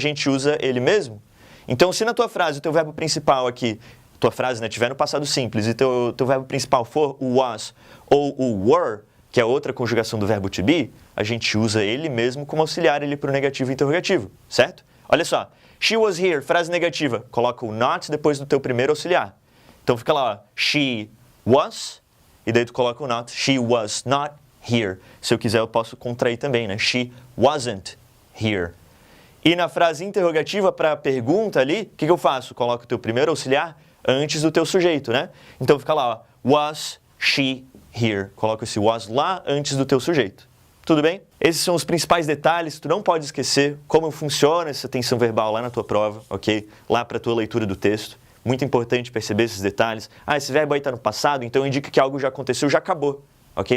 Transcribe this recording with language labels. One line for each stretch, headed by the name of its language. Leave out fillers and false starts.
Portuguese: A gente usa ele mesmo. Então, se na tua frase o teu verbo principal aqui, tua frase, né, tiver no passado simples e teu verbo principal for o was ou o were, que é outra conjugação do verbo to be, a gente usa ele mesmo como auxiliar ele para o negativo e interrogativo, certo? Olha só,
English: she was here,
Portuguese: frase negativa, coloca o not depois do teu primeiro auxiliar. Então fica lá, ó,
English: she was,
Portuguese: e daí tu coloca o not,
English: she was not here.
Portuguese: Se eu quiser eu posso contrair também, né?
English: She wasn't here.
Portuguese: E na frase interrogativa para a pergunta ali, o que eu faço? Coloco o teu primeiro auxiliar antes do teu sujeito, né? Então fica lá, ó,
English: was she here.
Portuguese: Coloca esse was lá antes do teu sujeito. Tudo bem? Esses são os principais detalhes, tu não pode esquecer como funciona essa tensão verbal lá na tua prova, ok? Lá para a tua leitura do texto. Muito importante perceber esses detalhes. Ah, esse verbo aí está no passado, então indica que algo já aconteceu, já acabou, ok?